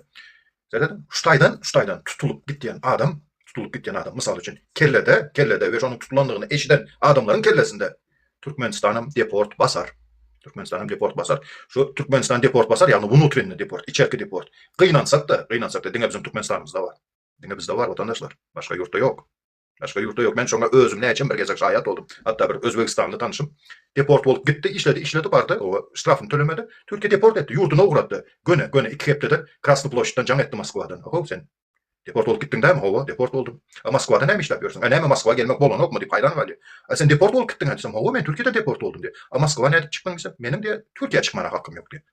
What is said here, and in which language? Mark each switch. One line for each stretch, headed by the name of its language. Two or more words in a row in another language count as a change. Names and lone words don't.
Turkmen: Zaten şutaydan tutulup gitýän adam, mysal üçin kellede we şonuň tutulanlygyny eşiden adamlaryň kellesinde Türkmenistanam deport basar. Şu Türkmenistan deport basar, ýagny внутренний deport, içerki deport. Gynansak da diňe bizim Türkmenistanymyzda bar. Diňe bizde bar vatandaşlar. Başga ýurtda ýok. Men şoňa özüm näçe bir gezek şaýat oldum. Hatta bir Özbekistanly tanışym deport bolup gitdi, işledi bardy, o ştrafyny tölemedi. Türkiýe deport etdi, ýurduna ugratdy. Göne 2 hepdede Krasny ploştdan jaň etdi Moskwadan. Sen deport bolup gitdiň dämi? Howa, deport boldum. Moskwada näme işläp ýörsiň? Näme Moskwa gelmek bolanokmy diýip haýran bolýar. Sen deport bolup gitdiň diýsem, howa men Türkiýede deport boldum diýip. Moskwa näde çykdyň diýsem, menim diýe Türkiýe çykmana hakkym ýok diýip.